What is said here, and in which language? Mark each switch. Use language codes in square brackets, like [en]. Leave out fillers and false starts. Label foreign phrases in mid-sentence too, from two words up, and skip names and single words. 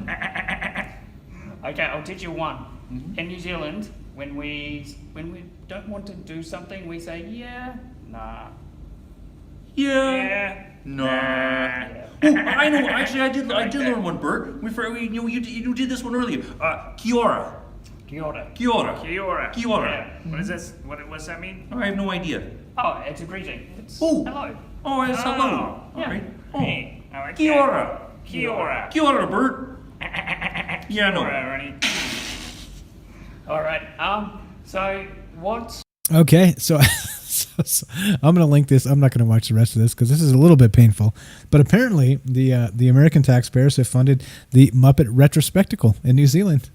[en] Okay, I'll teach you one. In New Zealand, when we don't want to do something, we say yeah, nah. Yeah. Nah. Yeah. Oh, I know. Actually, I did learn one, Bert. You did this one earlier. [mi] Kia ora. Kia ora. Kia ora. Kia ora. Kia ora. [en] Yeah. What is this? What does that mean? I have no idea. Oh, it's a greeting. It's hello. Oh, it's hello. Yeah. All right. Oh. Hey, I like Kia that. ora. [mi] Kia ora. Kia ora, [en] Bert. Yeah, no. [mi] Kia ora, Ernie. [en] All right. So what's Okay, so I'm going to link this. I'm not going to watch the rest of this because this is a little bit painful. But apparently, the American taxpayers have funded the Muppet Retro Spectacle in New Zealand.